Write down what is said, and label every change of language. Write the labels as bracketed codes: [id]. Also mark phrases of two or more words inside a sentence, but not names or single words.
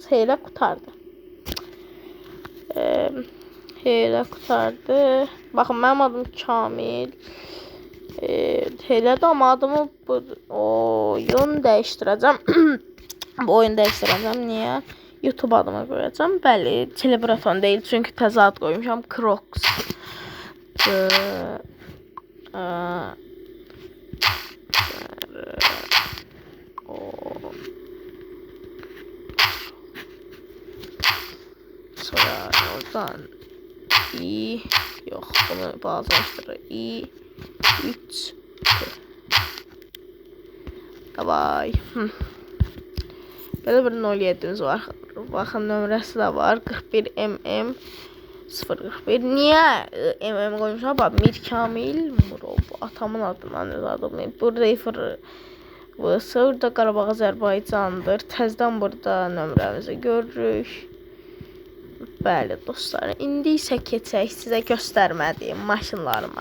[az] Heylə qutardı. Heylə qutardı. Baxın, mənim adım Kamil. Heylə də amma adımı oyun dəyişdirəcəm. Bu oyunu dəyişdirəcəm. Niyə? YouTube adımı qoyacağım. Bəli, Telebraton deyil, çünki təzə ad qoymuşam. Crocs. [tr] Sonra oradan yok, bunu bağlaştırır. [az] 3 Davay. [tr] Böyle bir 07'miz var. [az] Bakın nömrəsi də var. 41 041. [tr] Niye koymuşam? Bak, Mir Kamil Murov. [az] Atamın adından yazdım. Burada burada Qarabağ Azərbaycandır. Təzədən burada nömrəmizi görürük. Bəli dostlar, indi isə keçək sizə göstərmədiyim maşınlarıma.